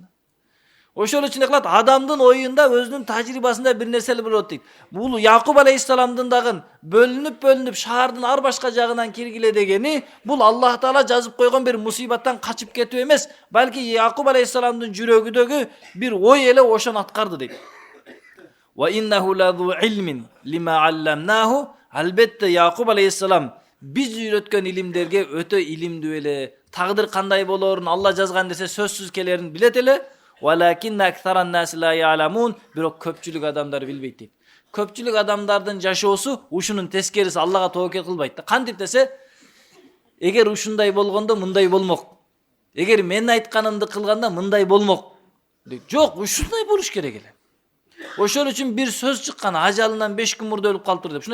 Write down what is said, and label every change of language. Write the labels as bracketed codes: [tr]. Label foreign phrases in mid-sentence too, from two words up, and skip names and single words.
[ky] Ошол үчүн кылат, адамдын оюнда өзүнүн тажрыйбасында бир нерселер болот дейт. Бул Якуб алейхиссаламдын дагы бөлүнүп шаардын ар башка жагынан киргиле дегени, бул Аллах Таала жазып койгон бир мусибаттан качып кетүү эмес, балки Якуб алейхиссаламдын жүрөгүндөгү бир ой эле ошону аткарды дейт. [ar] وإنه لذو علم لما علمناه. [ky] Албетте Якуб алейхиссалам биз үйрөткөн илимдерге өтө илимдүү эле. Тагдыр кандай болорун, Алла жазган десе сөзсүз келерин билет эле. [ar] ولكن أكثر الناس لا يعلمون. [ky] Бирок көпчүлүк адамдар билбейт дейт. Көпчүлүк адамдардын жашоосу ушунун тескериси, Аллага тобокел кылбайт да. Кантип десе, эгер ушундай болгондо мындай болмок. Эгер мен айтканымды кылганда мындай болмок. Жок, ушундай болуш керек эле. Ошол үчүн бир сөз чыккан, ажалынан 5 күн мурда өлүп калыптыр деп.